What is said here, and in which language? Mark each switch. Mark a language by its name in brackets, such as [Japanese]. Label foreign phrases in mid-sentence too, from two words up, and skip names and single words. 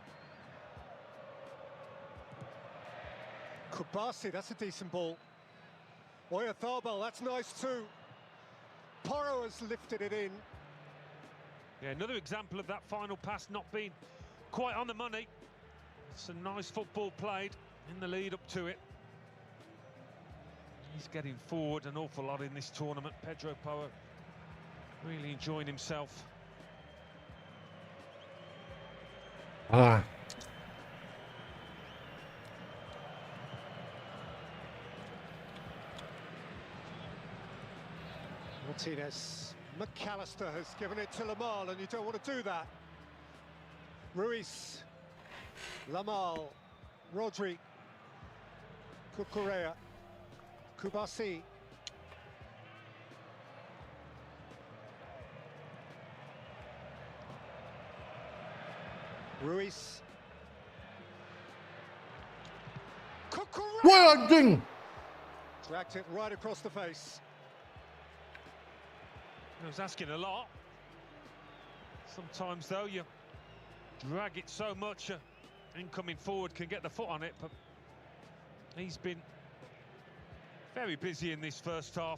[English] Kubasi, that's a decent ball. Oyarzabal, that's nice too. Porro has lifted it in. Yeah, another example of that final pass not being quite on the money. Some nice football played in the lead up to it. He's getting forward an awful lot in this tournament. Pedro Porro really enjoying himself. Martinez. McAllister has given it to Lamal, and you don't want to do that. Ruiz. Lamal. Rodri. Cucurella. Kubasi. Ruiz. Cucurella! [Indonesian] Wah, anjing! [English] Dragged it right across the face. I was asking a lot. Sometimes, though, you drag it so much, incoming forward can get the foot on it, but he's been very busy in this first half.